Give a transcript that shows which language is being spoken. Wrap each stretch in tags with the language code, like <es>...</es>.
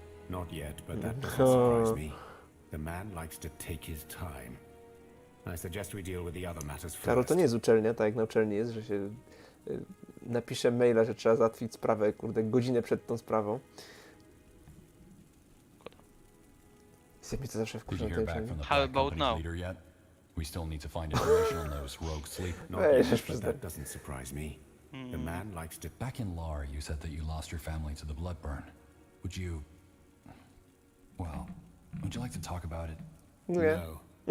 <en>Not yet, but that doesn't surprise me. The man likes to take his time. I suggest we deal with the other matters first.</en> <pl>Karol, to nie jest uczelnia, tak jak na uczelni jest, że się napisze maila, że trzeba załatwić sprawę, kurde, godzinę przed tą sprawą. Jest mi to zawsze wkurza na tej uczelni.</pl> <en>How about now? We still need to find information on those rogue sleepers. Not yet, but that doesn't surprise me. The man likes to... Back in Lar, you said that you lost your family to the Bloodburn. Would you... Well, would you like to talk about it? Yeah. No.</en>